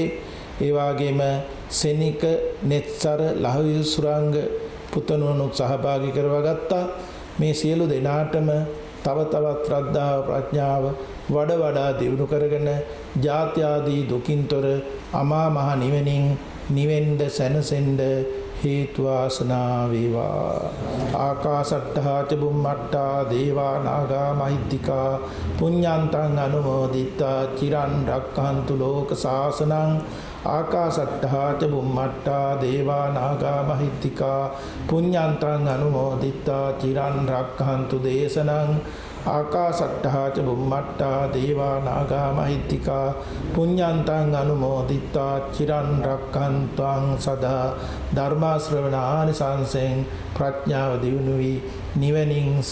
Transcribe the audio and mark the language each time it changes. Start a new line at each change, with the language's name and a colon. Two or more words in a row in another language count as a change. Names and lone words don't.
Sinhala: ඒ වගේම සෙනික නෙත්සර ලහවි සුරංග පුතණුවනුත් සහභාගී කරවගත්තා. මේ සියලු දෙනාටම තව තවත් ශ්‍රද්ධාව ප්‍රඥාව වඩා දියුණු කරගෙන ජාත්‍ය ආදී දුකින්තර අමා මහ නිවනින් නිවෙන්ද සැනසෙන්ද හේතු වාසනා වේවා.
Pali: ආකාසට්ඨා ච බුම්මට්ඨා දේවා නාග මහිත්‍තිකා පුඤ්ඤන්තං අනුමෝදිත්වා චිරන් රක්ඛන්තු
Sinhala: ලෝක සාසනං.
Pali: ආකාසට්ඨා ච බුම්මට්ඨා දේවා නාග මහිත්‍තිකා පුඤ්ඤන්තං අනුමෝදිත්වා චිරන් රක්ඛන්තු දේශනං. ආකාසට්ඨා ච බුම්මට්ඨා දේවා නාග මහිත්‍තිකා පුඤ්ඤන්තං අනුමෝදිත්වා චිරන් රක්ඛන්තුං සදා.
Sinhala: ධර්ම ශ්‍රවණානිසංසෙන් ප්‍රඥාව දියුණු වී නිවනින්